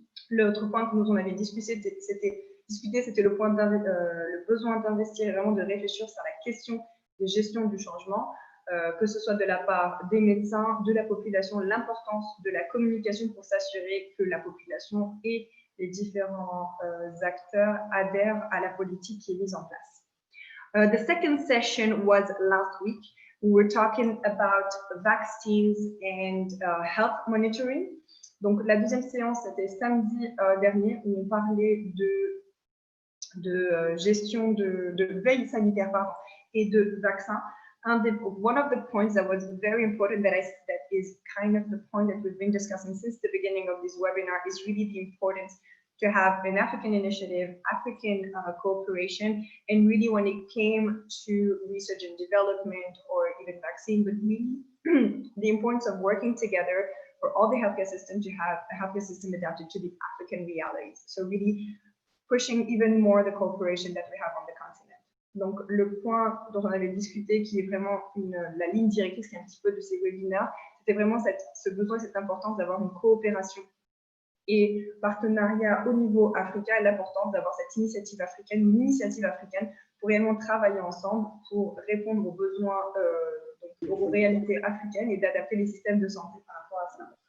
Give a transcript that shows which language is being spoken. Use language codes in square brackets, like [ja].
[fr] L'autre point que nous en avions discuté, c'était le besoin d'investir et vraiment de réfléchir sur la question de gestion du changement, que ce soit de la part des médecins, de la population, l'importance de la communication pour s'assurer que la population et les différents acteurs adhèrent à la politique qui est mise en place. [en] The second session was last week. We were talking about vaccines and health monitoring. [fr] Donc, la deuxième séance, c'était samedi dernier, où on parlait de gestion de veille sanitaire et de vaccins. [en] One of the points that was very important that is kind of the point that we've been discussing since the beginning of this webinar is really the importance to have an African initiative, African cooperation, and really when it came to research and development or even vaccine, but really the importance of working together for all the healthcare system to have a healthcare system adapted to the African realities. So really pushing even more the cooperation that we have on the continent. [fr] Donc le point dont on avait discuté, qui est vraiment la ligne directrice qui est un petit peu de ces webinaires, c'était vraiment ce besoin, cette importance d'avoir une coopération et partenariat au niveau africain et l'importance d'avoir cette initiative africaine, une initiative africaine pour réellement travailler ensemble pour répondre aux besoins, aux réalités africaines et d'adapter les systèmes de santé par rapport à ça.